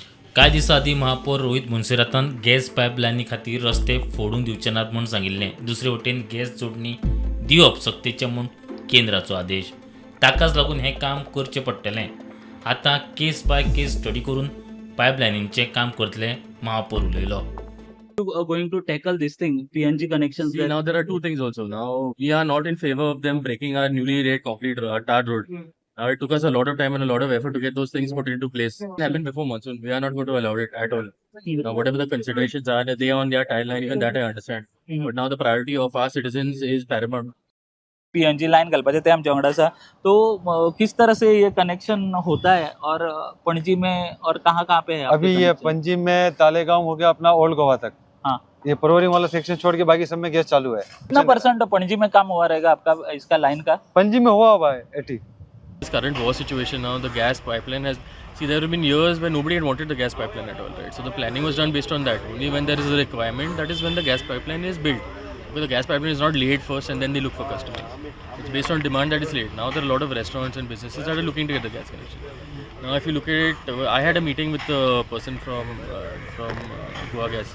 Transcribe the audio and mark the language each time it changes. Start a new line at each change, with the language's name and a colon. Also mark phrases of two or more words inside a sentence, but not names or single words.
Konkani: कांय दिसां आदीं महापौर रोहित मोन्सेरातान गॅस पायपलायनी खातीर रस्ते फोडून दिवचे नात म्हूण सांगिल्लें. दुसरे वटेन गॅस जोडणी दिवप सक्तीचें म्हूण केंद्राचो आदेश. ताकाच लागून हें काम करचें पडटलें. आतां केस बाय केस स्टडी करून पायपलायनींचें काम करतले महापौर उलयलो.
English: Going to tackle this thing, PNG connections. See, now there are two things also. Now we are not in favor of them breaking our newly laid concrete tar road. Now it took us a lot of time and a lot of effort to get those things put into place. It happened before monsoon. We are not going to allow it at all. Now whatever the considerations are, they are on their timeline. Even that I understand. But now the priority of our citizens is paramount.
Konkani: PNG लाइन गलपाचे ते आमच्या वांगडा आसा.
Hindi: तो किस तरह से ये कनेक्शन होता है और पणजी में और कहाँ पे है? अभी ये पणजी में तालेगांव हो गया अपना ओल्ड गोवा तक. हाँ. ये परवरी वाला सेक्शन छोड़ के बाकी सब में गैस चालू है. कितना परसेंट पणजी में काम हुआ रहेगा आपका इसका लाइन का? पणजी में हुआ है 80.
English: This current war situation now, the gas pipeline has. See, there have been years where nobody had wanted the gas pipeline at all, right? So the planning was done based on that. Only when there is a requirement, that is when the gas pipeline is built. Because the gas pipeline is not laid first and then they look for customers. It's based on demand that is laid. Now there are a lot of restaurants and businesses that are looking to get the gas connection. Now if you look at it, I had a meeting with a person from Goa Gas.